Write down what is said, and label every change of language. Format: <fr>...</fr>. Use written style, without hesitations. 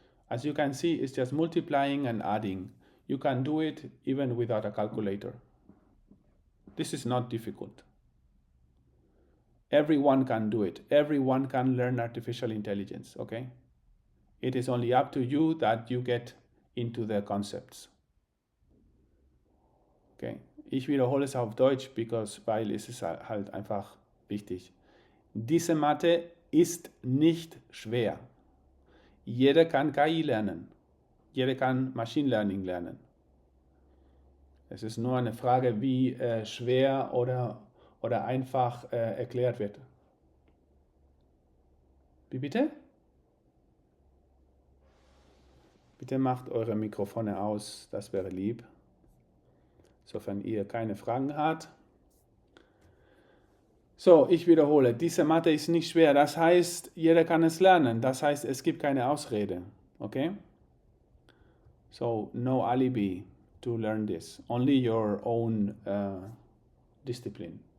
<en>As you can see, it's just multiplying and adding. You can do it even without a calculator. This is not difficult. Everyone can do it. Everyone can learn artificial intelligence, okay? It is only up to you that you get into the concepts. Okay?</en> <de>Ich wiederhole es auf Deutsch, weil es ist halt einfach wichtig. Diese Mathe ist nicht schwer. Jeder kann KI lernen. Jeder kann Machine Learning lernen. Es ist nur eine Frage, wie schwer oder einfach erklärt wird. Wie bitte? Bitte macht eure Mikrofone aus, das wäre lieb. Sofern ihr keine Fragen habt. So, ich wiederhole, diese Mathe ist nicht schwer. Das heißt, jeder kann es lernen. Das heißt, es gibt keine Ausrede. Okay?</de> <en>So, no alibi to learn this. Only your own discipline.</en>